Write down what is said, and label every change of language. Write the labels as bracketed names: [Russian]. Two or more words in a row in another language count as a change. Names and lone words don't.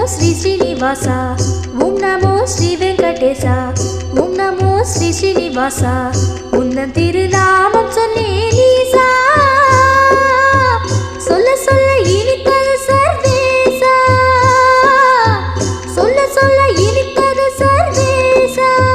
[Sanskrit] శ్రీనివాస ఓం నమో శ్రీ వెంకటేశ ఓం నమో శ్రీ శ్రీనివాస [Tamil] உந்தன் திருநாமம் சொன்னேன் ஈசா சொல்ல சொல்ல இனித்தது சர்வேசா சொல்ல சொல்ல இனித்தது சர்வேசா